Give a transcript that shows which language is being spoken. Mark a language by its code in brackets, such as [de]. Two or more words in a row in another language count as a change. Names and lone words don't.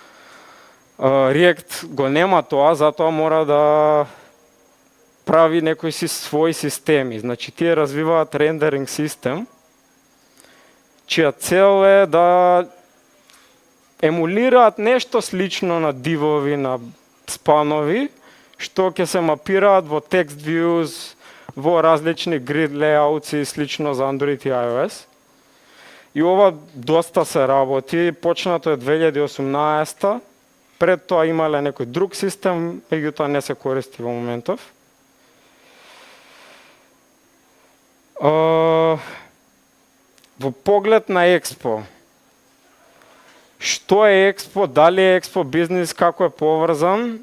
[mk] React го нема тоа, затоа мора да прави некои своји системи. Значи, тие развиваат рендеринг систем, чија цел е да емулираат нешто слично на дивови, на спанови, што ќе се мапираат во [en] text views, [mk] во различни [en] grid layouts [mk] и слично за Android и iOS. И ова доста се работи, почнато е 2018-та, пред тоа имале некој друг систем, меѓутоа не се користи во моментов. Во поглед на Expo, што е Expo, дали е Expo бизнис, како е поврзан?